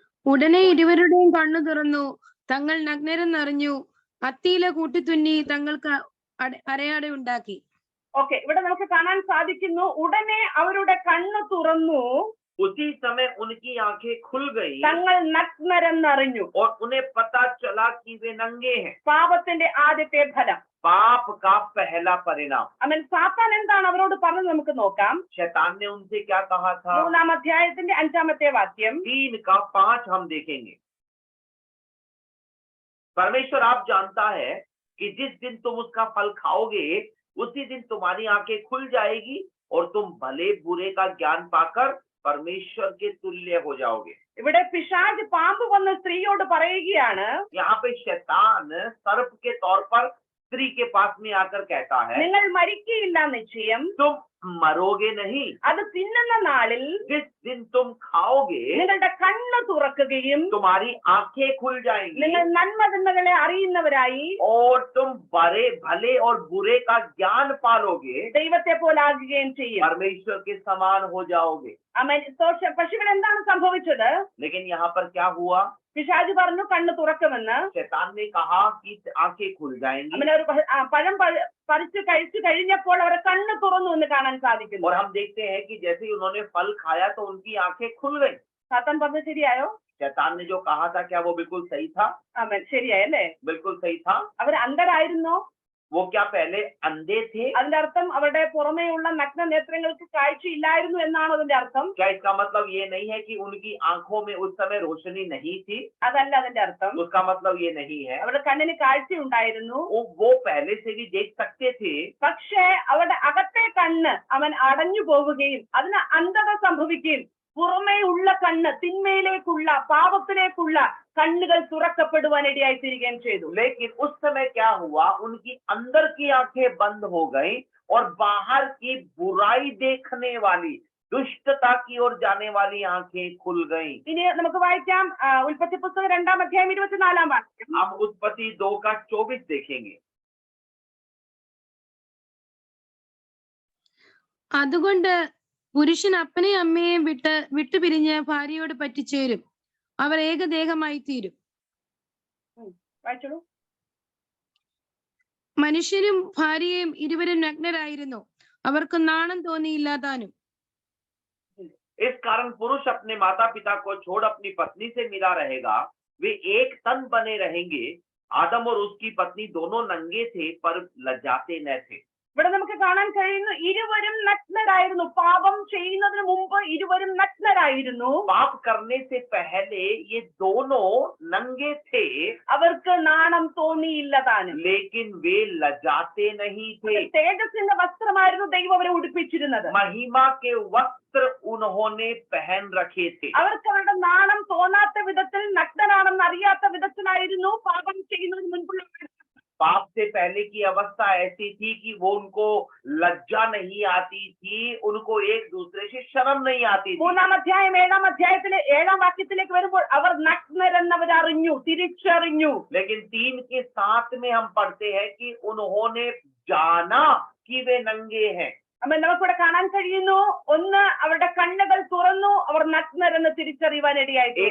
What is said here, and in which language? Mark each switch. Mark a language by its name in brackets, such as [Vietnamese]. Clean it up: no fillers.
[Malayalam] ഉടനെ ഇരുവരുടെയും കണ്ണു തുറന്നു, തങ്ങൾ നഗ്നരെന്നറിഞ്ഞു, അത്തിയില കൂട്ടിത്തുന്നി തങ്ങൾക്ക് അരയാട ഉണ്ടാക്കി. ഓക്കെ, ഇവിടെ നമുക്ക് കാണാൻ സാധിക്കുന്നു, ഉടനെ അവരുടെ കണ്ണു തുറന്നു, [Hindi] उसी समय उनकी आंखें खुल गई [Malayalam] തങ്ങൾ നഗ്നരെന്നറിഞ്ഞു. [Hindi] और उन्हें पता चला कि वे नंगे हैं। [Malayalam] പാപത്തിന്റെ ആദ്യത്തെ ഫലം, [Hindi] पाप का पहला परिणाम। [Malayalam] അവൻ സാത്താൻ എന്താണ് അവരോട് പറഞ്ഞത് നമുക്ക് നോക്കാം. [Hindi] शैतान ने उनसे क्या कहा था? [Malayalam] 3-ാം അധ്യായത്തിന്റെ 5-ാമത്തെ വാക്യം. [Hindi] 3 का 5 हम देखेंगे। परमेश्वर आप जानता है कि जिस दिन तुम उसका फल खाओगे उसी दिन तुम्हारी आंखें खुल जाएगी और तुम भले बुरे का ज्ञान पाकर परमेश्वर के तुल्य हो जाओगे। [Malayalam] ഇവിടെ പിശാച് പാമ്പ് വന്ന് സ്ത്രീയോട് പറയുകയാണ്, [Hindi] यहाँ पे शैतान सर्प के तौर पर स्त्री के पास में आकर कहता है, [Malayalam] നിങ്ങൾ മരിക്കയില്ല നിശ്ചയം, [Hindi] तुम मरोगे नहीं। [Malayalam] അത് തിന്നുന്ന നാളിൽ [Hindi] जिस दिन तुम खाओगे [Malayalam] നിങ്ങളുടെ കണ്ണ് തുറക്കുകയും [Hindi] तुम्हारी आंखें खुल जाएंगी [Malayalam] നിങ്ങൾ നന്മതിന്മകളെ അറിയുന്നവരായി [Hindi] और तुम भले और बुरे का ज्ञान पालोगे, [Malayalam] ദൈവത്തെ പോലാകുകയും ചെയ്യും. [Hindi] परमेश्वर के समान हो जाओगे। [Malayalam] പക്ഷെ ഇവിടെ എന്താണ് സംഭവിച്ചത്? [Hindi] लेकिन यहाँ पर क्या हुआ? [Malayalam] പിശാച് പറഞ്ഞു കണ്ണ് തുറക്കുമെന്ന്. [Hindi] शैतान ने कहा कि आंखें खुल जाएंगी [Malayalam] അവൻ ഒരു പഴം പറിച്ചു കഴിച്ചു കഴിഞ്ഞപ്പോൾ അവരെ കണ്ണ് തുറന്നു എന്ന് കാണാൻ സാധിക്കുന്നു. [Hindi] और हम देखते हैं कि जैसे ही उन्होंने फल खाया तो उनकी आंखें खुल गई। [Malayalam] സാത്താൻ പറഞ്ഞത് ശരിയായോ? [Hindi] शैतान ने जो कहा था क्या वो बिल्कुल सही था? [Malayalam] അവൻ ശരിയായല്ലേ? [Hindi] बिल्कुल सही था। [Malayalam] അവർ അന്ധരായിരുന്നോ? [Hindi] वो क्या पहले अंधे थे? [Malayalam] അതിന്റെ അർത്ഥം അവരുടെ പുറമേയുള്ള നഗ്ന നേത്രങ്ങൾക്ക് കാഴ്ചയില്ലായിരുന്നു എന്നാണ് അതിന്റെ അർത്ഥം? [Hindi] क्या इसका मतलब ये नहीं है कि उनकी आंखों में उस समय रोशनी नहीं थी? [Malayalam] അതല്ല അതിന്റെ അർത്ഥം. [Hindi] उसका मतलब ये नहीं है। [Malayalam] അവരുടെ കണ്ണിന് കാഴ്ച ഉണ്ടായിരുന്നു, [Hindi] वो पहले से भी देख सकते थे, [Malayalam] പക്ഷേ അവരുടെ അകത്തെ കണ്ണ് അവൻ അടഞ്ഞു പോവുകയും അതിന് അന്ധത സംഭവിക്കുകയും പുറമേ ഉള്ള കണ്ണ്, തിന്മയിലേക്കുള്ള പാപത്തിലേക്കുള്ള കണ്ണുകൾ തുറക്കപ്പെടുവാൻ ഇടയായി തീരുകയും ചെയ്തു. [Hindi] लेकिन उस समय क्या हुआ? उनकी अंदर की आंखें बंद हो गई और बाहर की बुराई देखने वाली, दुष्टता की ओर जाने वाली आंखें खुल गई। [Malayalam] ഇനി നമുക്ക് വായിക്കാം ഉൽപ്പത്തി പുസ്തകം 2-ാം അധ്യായം 24-ാം വാക്യം. [Hindi] हम उत्पत्ति 2 का 24 देखेंगे। [Malayalam] അതുകൊണ്ട് പുരുഷൻ അപ്പനെയും അമ്മയെയും വിട്ടുപിരിഞ്ഞ് ഭാര്യയോട് പറ്റിച്ചേരും, അവർ ഏകദേഹമായി തീരും. വായിച്ചോളൂ. മനുഷ്യരും ഭാര്യയും ഇരുവരും നഗ്നരായിരുന്നു, അവർക്ക് നാണം തോന്നിയില്ല താനും. [Hindi] इस कारण पुरुष अपने माता पिता को छोड़ अपनी पत्नी से मिला रहेगा, वे एक तन बने रहेंगे। आदम और उसकी पत्नी दोनों नंगे थे पर लज्जाते न थे। [Malayalam] ഇവിടെ നമുക്ക് കാണാൻ കഴിയുന്നു, ഇരുവരും നഗ്നരായിരുന്നു. പാപം ചെയ്യുന്നതിന് മുമ്പ് ഇരുവരും നഗ്നരായിരുന്നു. [Hindi] पाप करने से पहले ये दोनों नंगे थे, [Malayalam] അവർക്ക് നാണം തോന്നിയില്ല താനും. [Hindi] लेकिन वे लजाते नहीं थे। [Malayalam] തേജസ്സിന്റെ വസ്ത്രമായിരുന്നു ദൈവം അവരെ ഉടുപ്പിച്ചിരുന്നത്. [Hindi] महिमा के वस्त्र उन्होंने पहन रखे थे। [Malayalam] അവർക്ക് അവരുടെ നാണം തോന്നാത്ത വിധത്തിൽ, നഗ്നനാണെന്ന് അറിയാത്ത വിധത്തിലായിരുന്നു പാപം ചെയ്യുന്നതിന് മുൻപുള്ള. [Hindi] पाप से पहले की अवस्था ऐसी थी कि वो उनको लज्जा नहीं आती थी, उनको एक दूसरे से शर्म नहीं आती थी। [Malayalam] 3-ാം അധ്യായം 7-ാം അധ്യായത്തിലെ 7-ാം വാക്യത്തിലേക്ക് വരുമ്പോൾ അവർ നഗ്നരെന്നവർ അറിഞ്ഞു, തിരിച്ചറിഞ്ഞു. [Hindi] लेकिन 3 के 7 में हम पढ़ते हैं कि उन्होंने जाना कि वे नंगे हैं। [Malayalam] അമ്മ നമുക്കിവിടെ കാണാൻ കഴിയുന്നു, ഒന്ന് അവരുടെ കണ്ണുകൾ തുറന്നു, അവർ നഗ്നരെന്ന് തിരിച്ചറിയുവാൻ ഇടയായി.